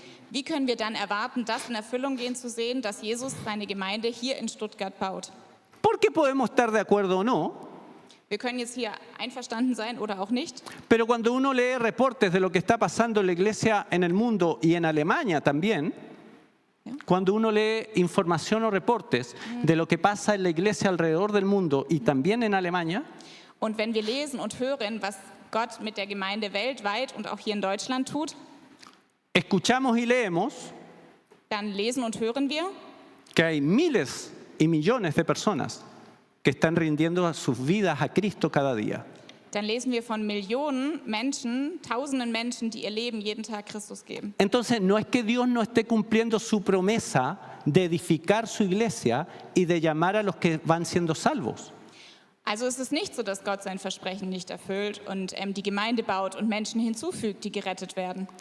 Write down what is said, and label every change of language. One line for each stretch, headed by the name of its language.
German: wie können wir dann erwarten, das in Erfüllung gehen zu sehen, dass Jesus seine Gemeinde hier in Stuttgart baut?
Spanish: Porque podemos estar de acuerdo o no,
German: Wir können jetzt hier einverstanden sein oder auch nicht,
Spanish: pero cuando uno lee reportes de lo que está pasando en la iglesia en el mundo y en Alemania también, cuando uno lee información o reportes de lo que pasa en la iglesia alrededor del mundo y también en Alemania,
German: und wenn wir lesen und hören, was Gott mit der Gemeinde weltweit und auch hier in Deutschland tut,
Spanish: escuchamos y leemos
German: dann lesen und hören wir,
Spanish: que hay miles y millones de personas que están rindiendo sus vidas a Cristo cada día.
German: dann lesen wir von Millionen Menschen, Tausenden Menschen, die ihr Leben jeden Tag Christus geben.
Spanish: Entonces, no es que Dios no esté cumpliendo su promesa de edificar su iglesia y de llamar a los que van siendo salvos.
German: Also es ist nicht so, dass Gott sein Versprechen nicht erfüllt und die Gemeinde baut und Menschen hinzufügt, die gerettet werden.